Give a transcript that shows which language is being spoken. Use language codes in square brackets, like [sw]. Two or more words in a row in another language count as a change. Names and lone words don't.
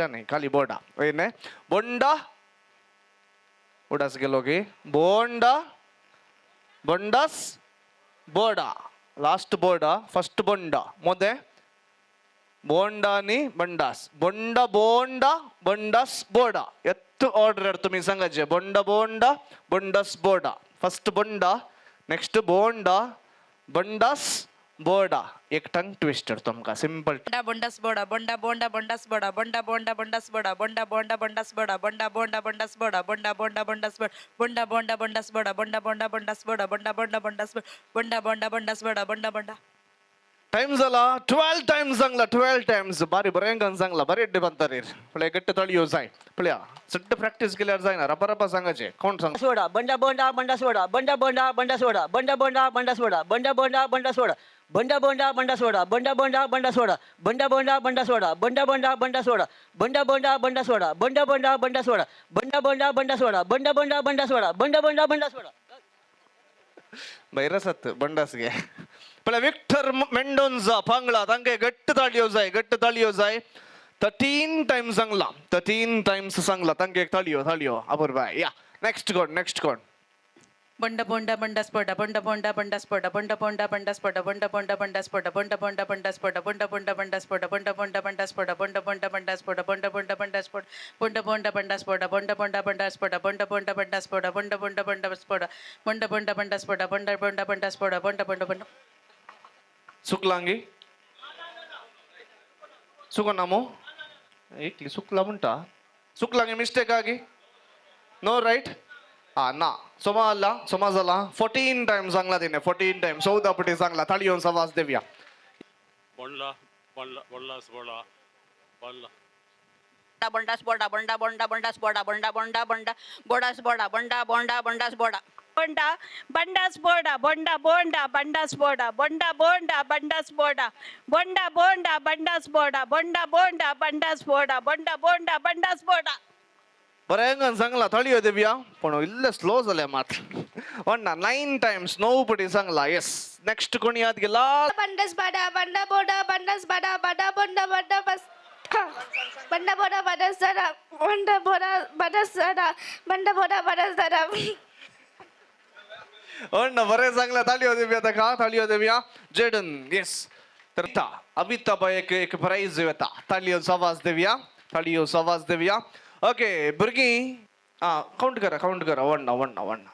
[kok] नाही खाली बोर्डा वय न्हय बोंडा उडास गेलो गे बोंडा बोंडास बोर्डा लास्ट बोर्डा फर्स्ट बोंडा मोदे बोंडा आणि बंडास बोंडा बोंडा बंडास बोर्डा एत्त ऑर्डर तुम्ही सांगायचे बोंडा बोंडा बंडास बोर्डा फर्स्ट बोंडा नेक्स्ट बोंडा बंडास बोर्डा एक [en] tongue twister [kok] तुमका सिंपल bonda bondas boda bonda bonda bondas boda bonda bonda bondas boda bonda bonda bondas boda bonda bonda bondas boda bonda bonda bondas boda bonda bonda bondas boda bonda bonda bondas boda bonda bonda bondas bonda bonda bondas boda bonda bonda टाइम झाला 12 टाइम्स सांगला 12 टाइम्स बारी बरें सांगला बरे एड्डे बनतारीर पळय गट्ट तळयो जाय पळया सट्ट प्रॅक्टिस केल्यार जायना रपा रपा सांगायचे कोण सांग सोडा बंडा बोंडा बंडा सोडा बंडा बोंडा बंडा सोडा बंडा बोंडा बंडा सोडा बंडा बोंडा बंडा सोडा बंडा बोंडा बंडा सोडा बंडा बोंडा बंडा सोडा बंडा बोंडा बंडा सोडा बंडा बोंडा बंडा सोडा बंडा बोंडा बंडा सोडा बंडा बोंडा बंडा सोडा बंडा बोंडा बंडा सोडा बंडा बोंडा बंडा सोडा बंडा बोंडा बंडा सोडा बैरसत बंडास गे पळय विक्टर मेंडोन्झा पांगळा तांके गट्ट ताळयो जाय 13 टाइम्स सांगला 13 टाइम्स सांगला तांके एक ताळयो अपूर्वाय या नेक्स्ट कोण bonda bonda bondas boda bonda bonda bondas boda bonda bonda bondas boda bonda bonda bondas boda bonda bonda bondas boda bonda bonda bondas boda bonda bonda bondas boda bonda bonda bondas boda bonda bonda bondas boda bonda bonda bondas boda bonda bonda bondas boda bonda bonda bondas boda bonda bonda bondas boda bonda bonda bondas boda bonda bonda bondas boda bonda bonda bonda सुकलांगी सुकनामो एकली सुकला म्हणटा सुकलांगी मिस्टेक आगी नो राईट ना सोमा जाला 14 टाइम्स सांगला तिने 14 टाइम्स 14 पटी सांगला ताळयोंच आवाज देवया बोंडला बोंडला बोंडलास बोला बोंडला bondas boda bonda bonda bondas boda bonda bonda bonda bodas boda bonda bonda bondas boda bonda bandas boda bonda bonda bandas boda bonda bonda bandas boda bonda bonda bandas boda bonda bonda bandas boda bonda bonda bandas boda बरें सांगला ताळयो देवया पण इल्ले स्लो जाले मात वन्ना 9 टाइम्स 9 पटी सांगला [en] yes next [kok] कोण याद गेला बंडस बडा बंडा बोडा बंडस बडा बडा बंडा बंडा बस बंडा बोडा बडस जरा बंडा बोडा बडस जरा बंडा बोडा बडस जरा वन्ना बरें सांगला ताळयो देवया ताका ताळयो देवया जेडन यस तर ता अबिता एक प्राइज येता ताळयोचो आवाज देवया ओके भुरगीं काउंट करा वन्ना